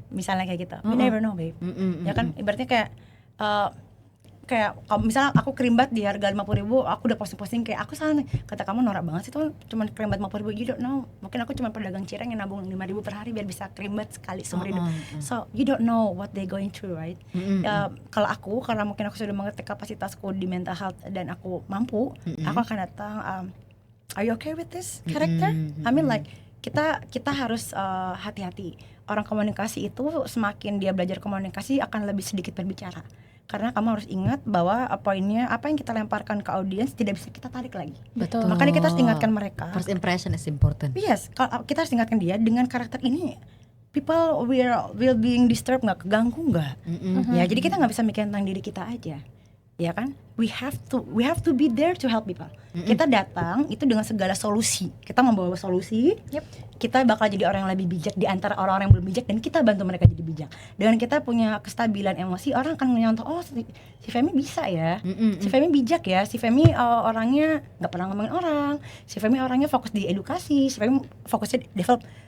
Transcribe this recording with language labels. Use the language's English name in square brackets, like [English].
[Indonesian] Misalnya kayak gitu. [English] You never know, babe. [Indonesian] Ya kan, ibaratnya kayak kalau misalnya aku kerimbat di harga 50.000, aku udah posting-posting kayak aku salah nih. Kata kamu norak banget sih tuh, cuma kerimbat 50.000, [English] you don't know. [Indonesian] Mungkin aku cuma pedagang cireng yang nabung 5.000 per hari biar bisa kerimbat sekali seumur hidup. [English] So you don't know what they going through, right? [Indonesian] Kalau aku, karena mungkin aku sudah mengerti kapasitasku di mental health dan aku mampu, aku akan datang. [English] Are you okay with this character? I mean like [Indonesian] kita harus hati-hati. Orang komunikasi itu semakin dia belajar komunikasi akan lebih sedikit berbicara. Karena kamu harus ingat bahwa poinnya apa yang kita lemparkan ke audiens tidak bisa kita tarik lagi. Betul. Makanya kita harus ingatkan mereka. [English] First impression is important. [Indonesian] Yes, kita harus ingatkan dia dengan karakter ini. [English] People will being disturbed, [Indonesian] nggak keganggu nggak? Ya, jadi kita nggak bisa mikir tentang diri kita aja, ya kan? [English] We have to be there to help people. [Indonesian] Kita datang itu dengan segala solusi. Kita membawa solusi. Kita bakal jadi orang yang lebih bijak di antara orang-orang yang belum bijak, dan kita bantu mereka jadi bijak. Dengan kita punya kestabilan emosi, orang akan menyontoh, oh si Femi bisa ya, si Femi bijak ya, si Femi orangnya nggak pernah ngomongin orang, si Femi orangnya fokus di edukasi, si Femi fokusnya di develop.